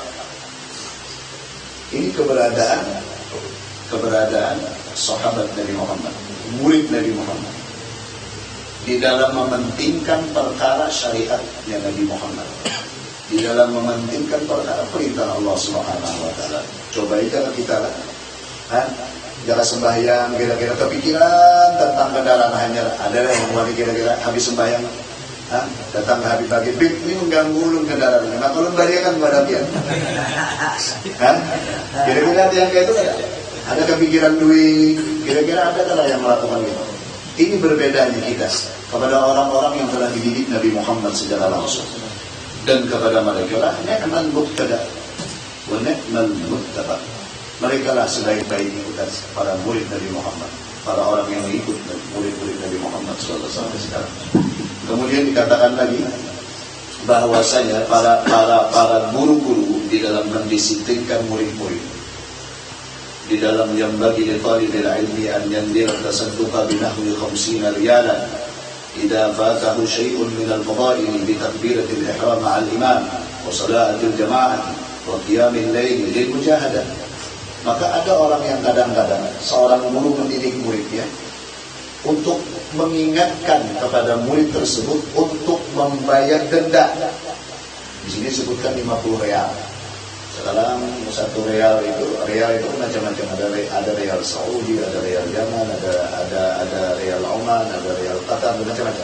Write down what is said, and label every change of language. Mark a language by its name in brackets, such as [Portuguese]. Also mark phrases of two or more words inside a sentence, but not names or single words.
[Indonesian] Ini keberadaan sahabat Nabi Muhammad, murid Nabi Muhammad, di dalam mementingkan perkara syariatnya Nabi Muhammad, di dalam mementingkan perkara perintah Allah [Arabic] سبحانه وتعالى. [Indonesian] Coba kita lah, jangan sembahyang kira-kira kepikiran tentang kendaraan, hanya ada yang mulai kira-kira habis sembahyang, datang habis pagi, ini mengganggu ulun kendaraan. [Banjar] Maka ulun bariakan kepada dia. [Indonesian] Kira-kira yang kayak itu ada. ada kepikiran duit, kira-kira ada kalau yang melakukan itu. Ini berbedanya kita kepada orang-orang yang telah dididik Nabi Muhammad secara langsung, dan kepada mereka lah [Arabic] نعم المقتدى ونعم المتبع. [Indonesian] Mereka lah sebaik-baiknya para murid Nabi Muhammad, para orang yang mengikut murid-murid Nabi Muhammad SAW sampai sekarang. Kemudian dikatakan lagi bahwasanya para guru-guru di dalam mendisiplinkan murid-murid, di dalam yang bagi [Arabic] طالب العلم أن يندر تصدقا بنحو 50 ريالا إذا فاته شيء من الفضائل بتكبيرة الإحرام مع الإمام وصلاة الجماعة وقيام الليل للمجاهدة. [Indonesian] Maka ada orang yang kadang-kadang seorang guru mendidik muridnya untuk mengingatkan kepada murid tersebut untuk membayar denda. Di sini disebutkan 50 real. Sekarang 1 real itu macam-macam, ada real Saudi, ada real Yaman, ada real Oman, ada real Qatar, macam-macam.